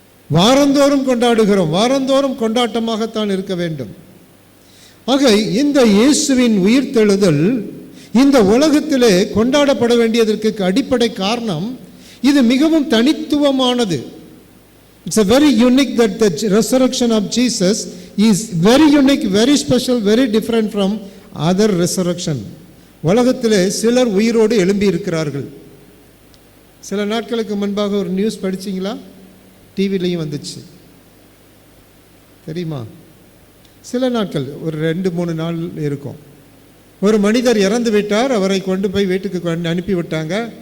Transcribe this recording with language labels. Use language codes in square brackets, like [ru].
[ta] வாரந்தோறும் கொண்டாடுகிறோம், வாரந்தோறும் கொண்டாட்டமாகத்தான் இருக்க வேண்டும். ஆக இந்த இயேசுவின் உயிர்த்தெழுதல் இந்த உலகத்திலே கொண்டாடப்பட வேண்டியதற்கு அடிப்படை காரணம், இது மிகவும் தனித்துவமானது. [en] It's a very unique that the resurrection of Jesus is very unique, very special, very different from other resurrection. [ta] உலகத்திலே சிலர் உயிரோடு எழும்பி இருக்கிறார்கள். சில நாட்களுக்கு முன்பாக ஒரு நியூஸ் படிச்சிங்களா? டிவிலையும் வந்துச்சு, தெரியுமா? சில நாட்கள், ஒரு 2-3 நாள் இருக்கும். ஒரு மனிதர் இறந்து விட்டார், அவரை கொண்டு போய் வீட்டுக்கு அனுப்பி விட்டாங்க.